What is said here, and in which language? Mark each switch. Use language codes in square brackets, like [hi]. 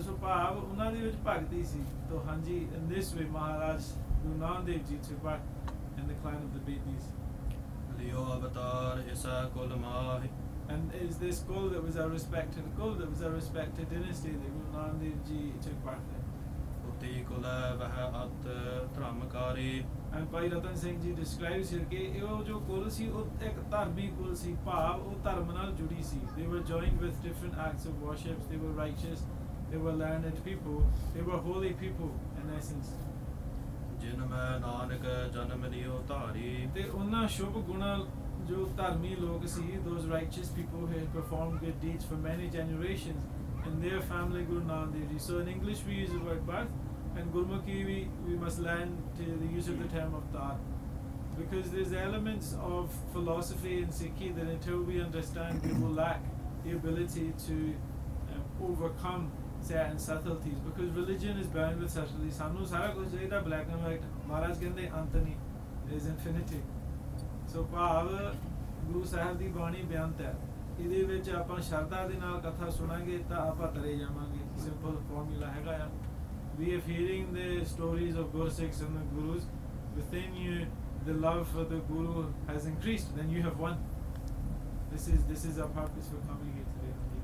[pa] ਸੋ ਭਾਵ ਉਹਨਾਂ ਦੇ ਵਿੱਚ ਭਗਤੀ ਸੀ। ਤੋ ਹਾਂਜੀ, [en] in this way Maharaj Guru Nanak Dev ji took part in the clan of the Bedis. [pa] ਲਿਓ ਅਵਤਾਰ ਇਸਾ ਕੁਲ ਮਾਹਿ [en] And is this Kul that was a respected Kul, that was a respected dynasty that Guru Nanak Dev Ji took part in. [pa] ਉਤੀ ਕੁਲ ਵਹਿ ਅਤ ਧਰਮਕਾਰੀ [en] And Bhai Ratan Singh Ji describes here [pa] ਕਿ ਇਹ ਜੋ ਕੁਲ ਸੀ ਉਹ ਇੱਕ ਧਾਰਮਿਕ ਕੁਲ ਸੀ। ਭਾਵ ਉਹ ਧਰਮ ਨਾਲ ਜੁੜੀ ਸੀ। [en] They were joined with different acts of worship. They were righteous. They were learned people. They were holy people in essence. [pa] ਜਿਨ ਮੈਂ ਨਾਨਕ ਜਨਮ ਲਿਓ ਧਾਰੀ ਤੇ ਉਹਨਾਂ ਸ਼ੁਭ ਗੁਣਾਂ ਜੋ ਧਰਮੀ ਲੋਕ ਸੀ, [en] those righteous people who had performed good deeds for many generations in their family Guru Nanak Dev Ji. So in English we use the word birth, and Gurmukhi we must learn to the use of the term avatar, because there's elements of philosophy in Sikhi that until we understand, we will lack the ability to overcome certain subtleties, because religion is bound with subtleties. [pa] Sanu sara kuch chahida [en] black and white. [pa] Maharaj kehinde ant nahi, [en] there is infinity. [pa] So ਭਾਵ ਗੁਰੂ ਸਾਹਿਬ ਦੀ ਬਾਣੀ ਬੇਅੰਤ ਹੈ। ਇਹਦੇ ਵਿੱਚ ਆਪਾਂ ਸ਼ਰਧਾ ਦੇ ਨਾਲ ਕਥਾ ਸੁਣਾਂਗੇ ਤਾਂ ਆਪਾਂ ਤਰੇ ਜਾਵਾਂਗੇ। ਸਿੰਪਲ ਫਾਰਮੂਲਾ ਹੈਗਾ ਆ। [en] We are hearing the stories of Guru Sikhs and the Gurus. Within you, the love for the Guru has increased. Then you have won. This is our purpose for coming here today.